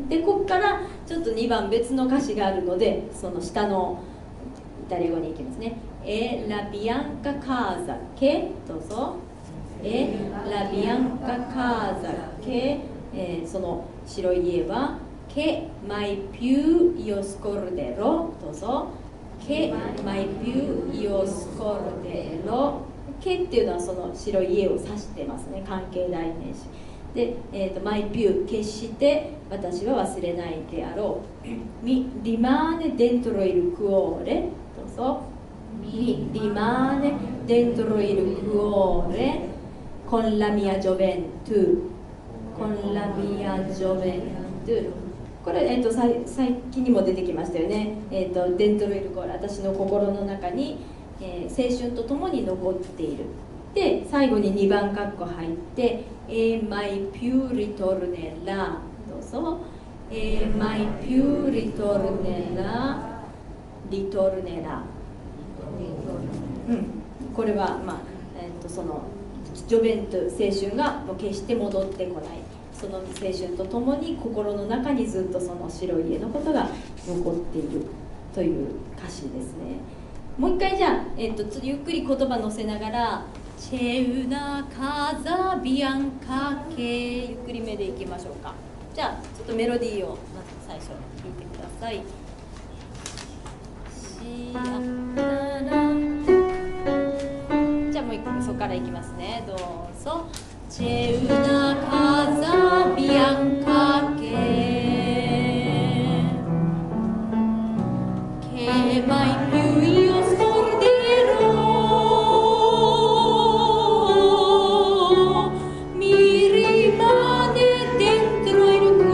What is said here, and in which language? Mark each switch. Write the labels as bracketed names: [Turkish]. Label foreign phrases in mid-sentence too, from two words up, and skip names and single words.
[Japanese] で、ここからちょっと2番別の歌詞があるので、その下のイタリア語に行きますね。 [Italian] la bianca casa che、どうぞ。la bianca casa che、 [Japanese] その白い家は [Italian] che mai più io scorderò、 [Japanese] どうぞ。 [Italian] che mai più io scorderò、 [Japanese] che っていうのはその白い家を指してますね。関係代名詞で、 [Italian] mai più [Japanese] 決して私は忘れないであろう。 [Italian] mi rimane dentro il cuore、どうぞ。mi rimane dentro il cuore con la mia gioventù、 con la mia gioventù。 [Japanese] これ、最近にも出てきましたよね。 [Italian] dentro il cuore、 [Japanese] 私の心の中に、青春とともに残っている。で、最後に2番括弧入って [Italian] mai più ritornerà、どうぞ。mai più ritornerà、 ritornerà、 [Japanese] これは、そのジョベント、青春がもう決して戻ってこない。その青春とともに心の中にずっとその白い家のことが残っているという歌詞ですね。もう一回じゃあ、ゆっくり言葉乗せながら [Italian] 「C'è una casa bianca che」 [Japanese] ゆっくりめでいきましょうか。じゃあちょっとメロディーをまず最初聴いてください。じゃあもう一回そこからいきますね。 [Italian] どうぞ。C'è una casa bianca che mai più io scorderò, mi rimane dentro il